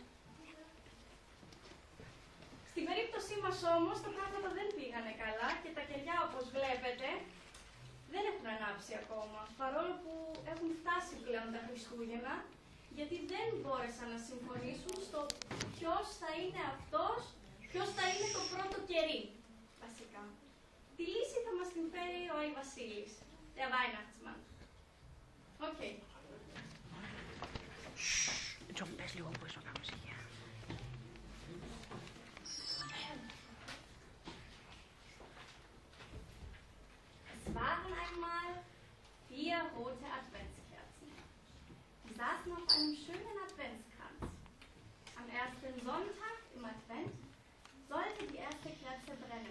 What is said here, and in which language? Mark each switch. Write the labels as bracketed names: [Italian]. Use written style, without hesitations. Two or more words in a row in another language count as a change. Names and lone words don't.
[Greek] Στην περίπτωσή μας όμως, τα πράγματα δεν πήγανε καλά και τα κεριά, όπως βλέπετε, δεν έχουν ανάψει ακόμα, παρόλο που έχουν φτάσει πλέον τα Χριστούγεννα, γιατί δεν μπόρεσαν να συμφωνήσουν στο ποιος θα είναι αυτός, ποιος θα είναι το πρώτο κερί, βασικά. Τη λύση θα μας την φέρει ο Άι Βασίλης, [German] der Weihnachtsmann. [Greek] Οκ. Τζον, πες λίγο πώς το κάνουμε ησυχία. [German] Es waren einmal 4 rote Adventskerzen. Die saßen auf einem schönen Adventskranz. Am ersten Sonntag im Advent sollte die erste Kerze brennen.